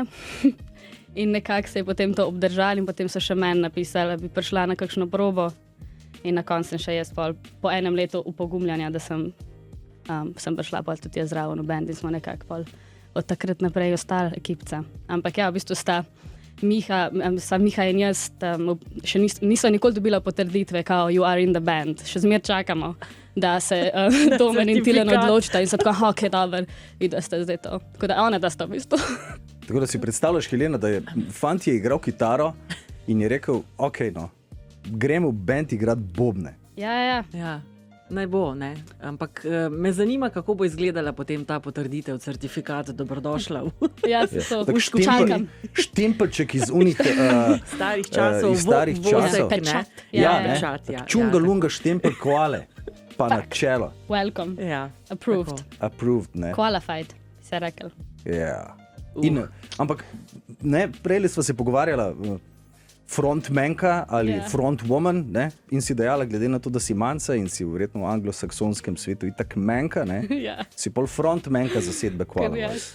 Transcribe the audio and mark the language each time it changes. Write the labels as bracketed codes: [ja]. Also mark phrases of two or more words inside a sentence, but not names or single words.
[sl] In nekako se je potem to obdržali in potem so še meni napisali, da bi prišla na kakšno probo in na koncu sem še jaz po enem letu upogumljanja, da sem prišla pol tudi jaz zraven v band in smo nekako pol od takrat naprej ostali ekipca. Ampak ja, v bistvu sta Miha in jaz še niso nikoli dobila potrditve, kao [en] you are in the band. [sl] Še zmer čakamo, da se Domen in Tilen odločita in so tako, dobro, videla ste zdaj to. Tako da one da sta v bistvu. Tako da si predstavljaš, Helena, da je fant je igral kitaro in je rekel, no, gremo v band igrati bobne. Ja. naj bo, ne. Ampak me zanima, kako bo izgledala potem ta potrditev, certifikat, dobrodošla. Ja, se to čakam. Štempelček iz unih starih časov, vozek, pečat. Pečat, ja. Čunga-lunga štempel koale, pa na čelo. [en] Welcome. [sl] Ja, [en] Approved. Approved, [sl] ne. Qualified, se rekel. Ja. Ampak ne, prej smo se pogovarjala, frontmanka ali frontwoman, ne, in si dejala, glede na to, da si Manca in si verjetno v anglosaksonskem svetu itak manka, ne, si pol frontmanka zasedbe Koala Voice.